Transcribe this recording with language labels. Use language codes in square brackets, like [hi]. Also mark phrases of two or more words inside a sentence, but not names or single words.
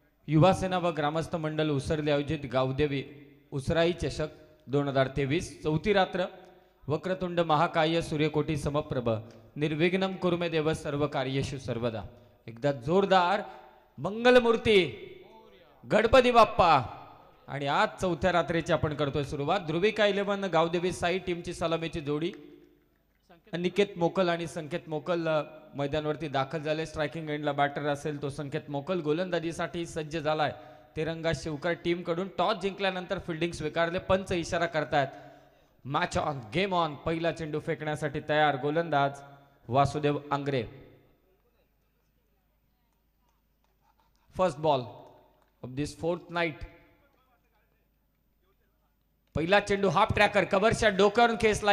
[mr] युवासेना व ग्रामस्थ मंडळ उसरले आयोजित गावदेवी उसराई चषक 2023 चौथी रात्र [sa] वक्रतुंड महाकाय सूर्यकोटी समप्रभ निर्विघ्नं कुरुमे देव सर्व कार्येषु सर्वदा। [mr] एकदा जोरदार मंगलमूर्ती गणपती बाप्पा। आणि आज चौथ्या रात्रीची आपण करतोय सुरुवात। ध्रुविका 11 गावदेवी साई टीमची सलामीची जोडी अनिकेत मोकल आणि संकेत मोकल मैदानावरती दाखल झाले। [en] striking endला [mr] बॅटर असेल तो संकेत मोकल। गोलंदाजीसाठी सज्ज झालाय तिरंगा शिवकर टीम कडून। टॉस जिंकल्यानंतर फिल्डिंग स्वीकारले। पंच इशारा करतायत [en] match on game on. [mr] पहिला चेंडू फेकण्यासाठी तयार गोलंदाज वासुदेव आंग्रे। [en] first ball of this fourth night. [mr] पहिला चेंडू [en] half tracker [mr] कव्हरच्या डोक्यावरून खेचला।